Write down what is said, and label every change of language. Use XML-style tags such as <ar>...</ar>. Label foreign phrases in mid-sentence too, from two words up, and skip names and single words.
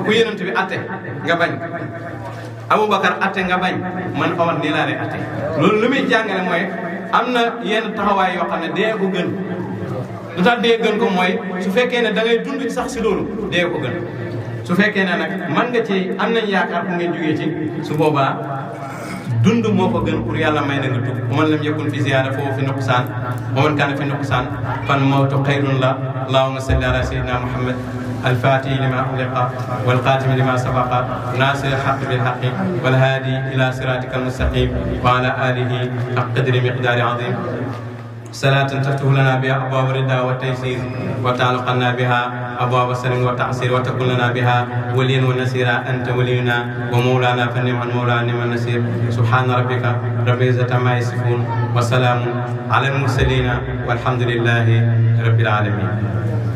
<wo>ku Yonent bi atte nga bañ Abubakar atte nga bañ man Omar nii laa lay atte loolu lu muy jàngale mooy am na yenn taxawaay yoo xam ne dee ko gën lu tax dee gën ko mooy su fekkee ne da ngay dund sax si loolu dee ko gën su fekkee ne nag man nga ci am nañ yaakaar fu ngeen jógee ci su boobaa dund moo ko gën pour yàlla may na nga tub</wo> <ar>ومن لم يكن في زيادة فهو في نقصان ومن كان في نقصان فالموت خير له اللهم صل على سيدنا محمد الفاتح لما أغلق والقاتم لما سبق ناصر الحق بالحق والهادي إلى صراطك المستقيم وعلى آله حق قدر مقدار عظيم صلاة تفتح لنا بها أبواب الرضا والتيسير وتعلقنا بها أبواب السلم والتعسير وتكون لنا بها وليا ونصيرا أنت ولينا ومولانا فنعم المولى نعم النصير سبحان ربك رب العزة عما يصفون وسلام على المرسلين والحمد لله رب العالمين</ar>